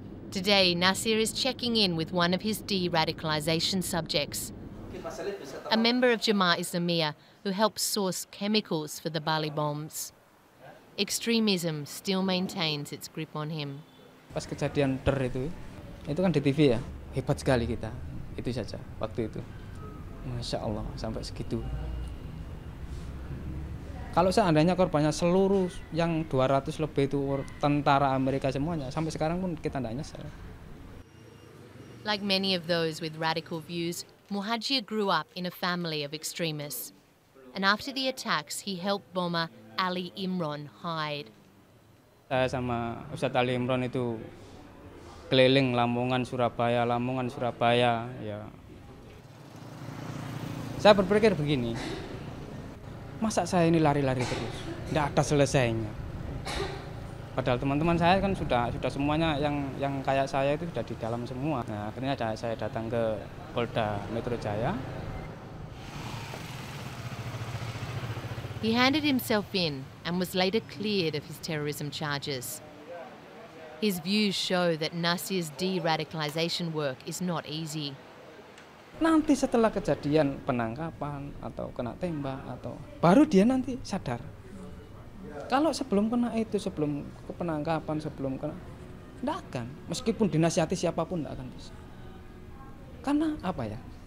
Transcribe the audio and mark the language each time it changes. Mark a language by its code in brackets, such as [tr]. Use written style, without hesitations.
[en] Today, Nasir is checking in with one of his de-radicalisation subjects, a member of Jemaah Islamiyah who helped source chemicals for the Bali bombs. Extremism still maintains its grip on him. [id] Pas kejadian itu kan di TV ya, hebat sekali kita, itu saja waktu itu. Masya Allah, sampai segitu. Kalau seandainya korbannya seluruh yang 200 lebih itu tentara Amerika semuanya, sampai sekarang pun kita tidak nyesel. [en] Like many of those with radical views, Muhajir grew up in a family of extremists. And after the attacks, he helped bomber Ali Imron hide. [id] Saya sama Ustadz Ali Imron itu keliling Lamongan, Surabaya, ya. Saya berpikir begini, masa saya ini lari-lari terus, tidak ada selesainya. Padahal teman-teman saya kan sudah semuanya yang kayak saya itu sudah di dalam semua. Nah, akhirnya saya datang ke Polda Metro Jaya. [en] He handed himself in and was later cleared of his terrorism charges. His views show that Nasir's de-radicalisation work is not easy. [id] Nanti setelah kejadian penangkapan atau kena tembak atau baru dia nanti sadar. Kalau sebelum kena itu, sebelum ke penangkapan, sebelum kena, tidak akan. Meskipun dinasihati siapapun tidak akan bisa. Karena apa ya?